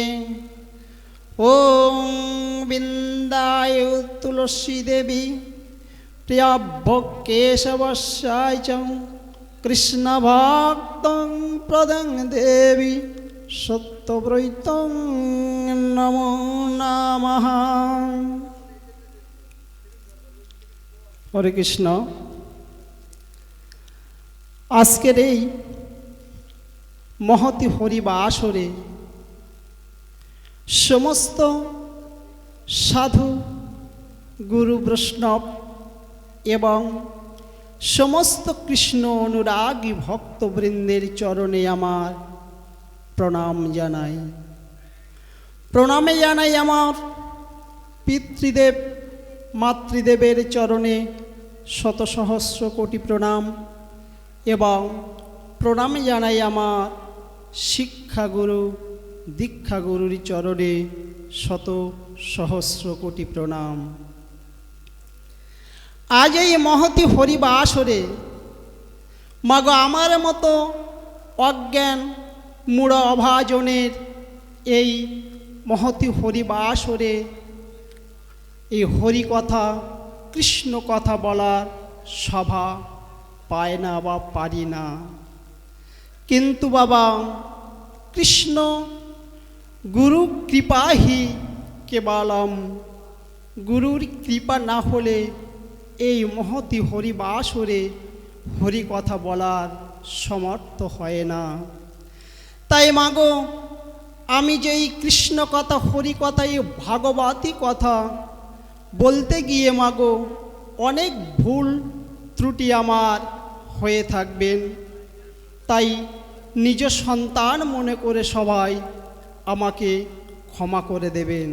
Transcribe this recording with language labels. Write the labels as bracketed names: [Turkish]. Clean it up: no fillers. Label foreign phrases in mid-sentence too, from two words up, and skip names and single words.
[Sanskrit] ओं बिंदाय तुलसी देवी प्रियभक्केशवशाय च कृष्ण भक्तं प्रदं देवी सत्यव्रतं नमो नमः। हरे कृष्ण। [Bangla] आजकेर এই মহতী হরিবাসরে সমস্ত সাধু গুরু বৈষ্ণব এবং সমস্ত কৃষ্ণ অনুরাগী ভক্তবৃন্দের চরণে আমার প্রণাম জানাই। প্রণামে জানাই আমার পিতৃদেব মাতৃদেবের চরণে শত সহস্র কোটি প্রণাম এবং প্রণামে জানাই আমার শিক্ষা গুরু দীক্ষা গুরুর চরণে শত সহস্র কোটি প্রণাম। आज এই মহতী হরিবাসরে মাগো আমার মতো অজ্ঞান মূঢ় অভাজনের এই মহতী হরিবাসরে এই হরি কথা কৃষ্ণ কথা বলার সভা পায় না বা পারি না, কিন্তু বাবা কৃষ্ণ গুরু [Sanskrit] कृपा ही केवलम, [Bangla] গুরুর কৃপা না হলে এই মহতী হরিবাসরে হরি কথা বলার সমর্থ হয় না। তাই মাগো আমি যে এই কৃষ্ণ কথা হরি কথা এই ভাগবতী কথা বলতে গিয়ে মাগো অনেক ভুল ত্রুটি আমার হয়ে থাকবেন, তাই নিজ সন্তান মনে করে সবাই আমাকে ক্ষমা করে দেবেন।